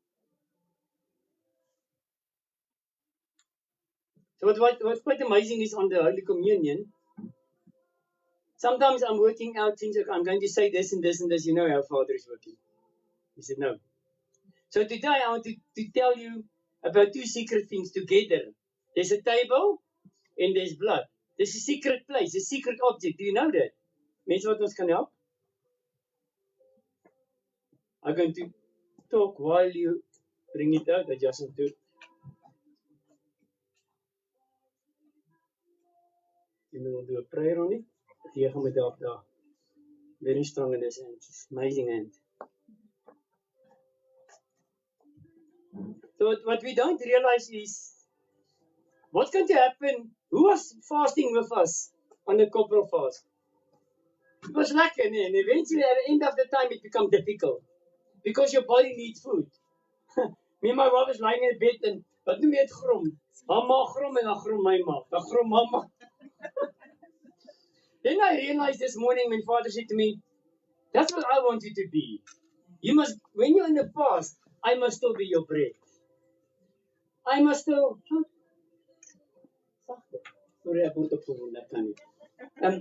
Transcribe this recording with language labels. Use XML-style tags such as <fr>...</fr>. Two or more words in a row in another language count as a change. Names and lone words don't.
<en>So what's quite amazing is on the Holy Communion, sometimes I'm working out things like I'm going to say this and this and this. You know how Father is working. He said no. So today I want to tell you about two secret things together. There's a table and there's blood. There's a secret place, a secret object. Do you know that?</en> <af>Mense wat ons kan help?</af> <en>I'm going to talk while you bring it out. I just want to. You will do a prayer on it.</en> <af>Here gaan we help daar.</af> <en>Very strong in this hand. It's amazing hand. So what we don't realize is what's going to happen. Who was fasting with us on the corporal fast? It was lekker, and eventually at the end of the time it becomes difficult because your body needs food. Me and my wife was lying in bed and</en> <af>wat noem jy dit grom? Haar maag grom en dan grom my maag. Dan grom mama.</af> <en>Then I realized this morning when Father said to me, that's what I want you to be. You must, when you're in the fast, I must still be your bread. I must still. Sorry, I put up for that kind.</en>